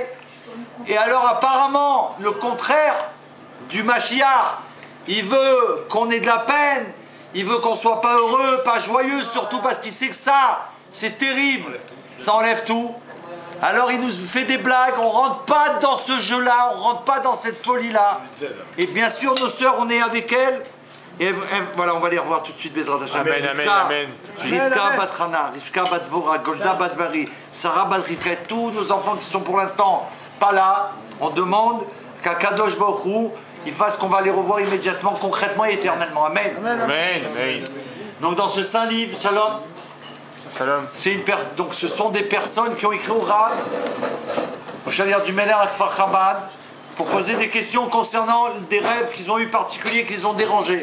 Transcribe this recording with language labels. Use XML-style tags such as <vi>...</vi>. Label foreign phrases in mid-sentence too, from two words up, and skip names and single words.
<fr>Et alors apparemment, le contraire du Mashiach, il veut qu'on ait de la peine, il veut qu'on soit pas heureux, pas joyeux, surtout parce qu'il sait que ça, c'est terrible, ça enlève tout. Alors il nous fait des blagues, on rentre pas dans ce jeu-là, on rentre pas dans cette folie-là. Et bien sûr, nos sœurs, on est avec elles. Et voilà, on va les revoir tout de suite,</fr> <he>בעזרת השם. אמן, אמן, אמן.</he> <fr>Rivka bat Chana, Rivka bat Dvora, Golda bat Vari, Sarah bat Rivka, tous nos enfants qui sont pour l'instant pas là, on demande qu'à</fr> <he>קדוש ברוך הוא,</he> <fr>il fasse qu'on va les revoir immédiatement, concrètement et éternellement. Amen.</fr> <he>אמן, אמן.</he> <fr>Donc dans ce saint livre, Shalom, Shalom. donc ce sont des personnes qui ont écrit au Rav, au Chaliar du Meller à Kfar Chabad, pour poser des questions concernant des rêves qu'ils ont eu particuliers, qu'ils ont dérangés.</fr>